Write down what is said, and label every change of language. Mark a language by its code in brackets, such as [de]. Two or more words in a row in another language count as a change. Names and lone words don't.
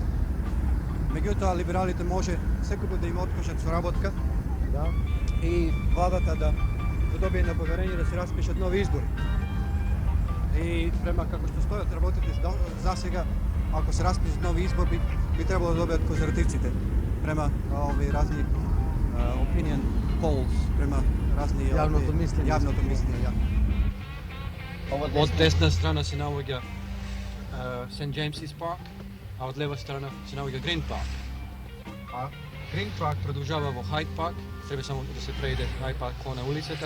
[mk] Меѓутоа, либералите може секој да им откажат соработка, Да. и владата да добие на поверење да се распишат нови избори. И према како што стојат работите за сега, ако се распишат нови избори, би требало да добијат конзервативците. Према овие разни [en] opinion polls, [mk] према разни Јавното мислење. Јавното мислење, ја. Од десна страна се наоѓа St. James's Park, а од лева страна се наоѓа Green Park. А Green Park продолжава во Hyde Park, треба само да се преиде Hyde Park кон улицата.